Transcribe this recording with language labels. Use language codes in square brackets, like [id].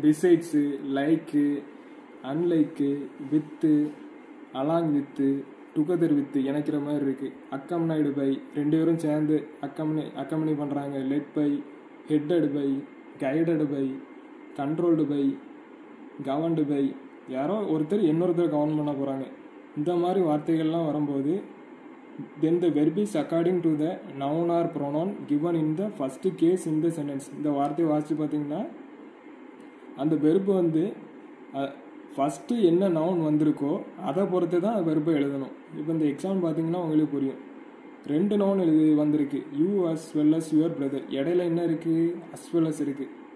[ta] பிசைட்ஸு, like, அன்லைக்கு, with, along with, together with இணைக்கிற மாதிரி இருக்குது. அக்கம்னைடு பை, 2 பேரும் சேர்ந்து அக்கம்பனி பண்ணுறாங்க. Led by, ஹெட்டடு by, கைடடு by, controlled by, governed by, யாரோ ஒருத்தர் இன்னொருத்தர் கவர்ன் பண்ண போகிறாங்க. இந்த மாதிரி வார்த்தைகள்லாம் வரும்போது [en] then the verb is according to the noun or pronoun given in the first case in the sentence. [ta] இந்த வார்த்தையை வாசித்து பார்த்தீங்கன்னா அந்த வெர்பு வந்து ஃபஸ்ட்டு என்ன நவுன் வந்திருக்கோ அதை பொறுத்து தான் வெர்பை எழுதணும். இப்போ இந்த எக்ஸாம்பிள் பார்த்தீங்கன்னா உங்களுக்கு புரியும். 2 நவுன் வந்திருக்கு, [en] you as well as your brother, [ta] இடையில என்ன இருக்குது, அஸ் வெல் அஸ் இருக்குது.